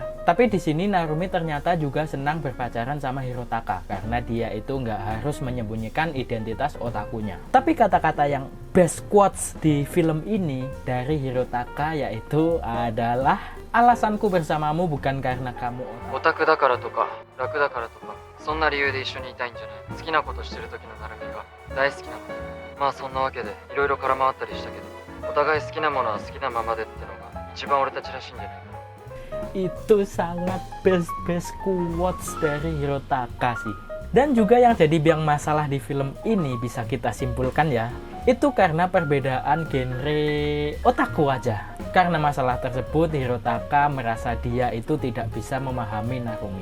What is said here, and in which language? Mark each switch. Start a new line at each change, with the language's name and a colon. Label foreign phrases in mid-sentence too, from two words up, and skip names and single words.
Indonesian: Tapi di sini Narumi ternyata juga senang berpacaran sama Hirotaka karena dia itu nggak harus menyembunyikan identitas otakunya. Tapi kata-kata yang
English: best quotes
Indonesian: di film ini dari Hirotaka yaitu adalah alasanku bersamamu bukan karena kamu
Japanese: オタクだからとか、楽だからとか, そんな理由で一緒にいたいんじゃない。好きなことしてる時のナルミが大好きなの。まあそんなわけでいろいろ絡まったりしたけど、お互い好きなものは好きなままでってのが一番俺たちらしいんじゃないかな。
Indonesian: Itu sangat
English: best quotes
Indonesian: dari Hirotaka sih. Dan juga yang jadi biang masalah di film ini bisa kita simpulkan ya, Itu karena perbedaan genre otaku aja. Karena masalah tersebut, Hirotaka merasa dia itu tidak bisa memahami Narumi.